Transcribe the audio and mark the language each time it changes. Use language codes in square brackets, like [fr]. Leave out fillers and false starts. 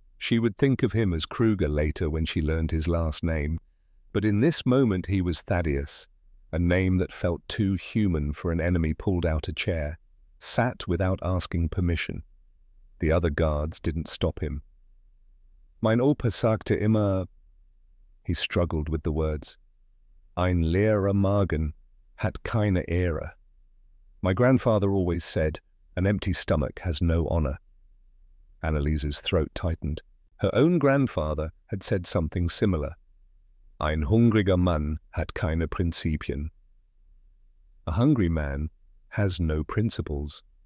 [en] She would think of him as Kruger later when she learned his last name, but in this moment he was Thaddeus, a name that felt too human for an enemy pulled out a chair, sat without asking permission. The other guards didn't stop him. [de] Mein Opa sagte immer... [en] He struggled with the words. [de] Ein leerer Magen hat keine Ehre. [en] My grandfather always said, an empty stomach has no honor. Annalisa's throat tightened. Her own grandfather had said something similar. [de] Ein hungriger Mann hat keine Prinzipien. [en] A hungry man has no principles.